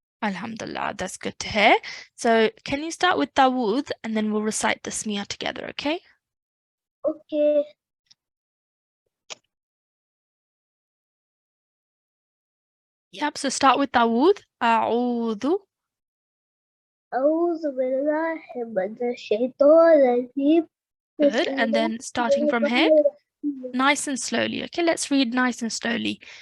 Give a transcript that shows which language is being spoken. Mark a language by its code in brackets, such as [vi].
[en] Alhamdulillah, that's good to hear. So can you start with Dawood and then we'll recite the Smiyah together, okay? Okay. Yep, so start with Dawood. [ar] A'udhu. أعوذ بالله من الشيطان الرجيم. [en] Good. And then starting from here, nice and slowly. Okay, let's read nice and slowly.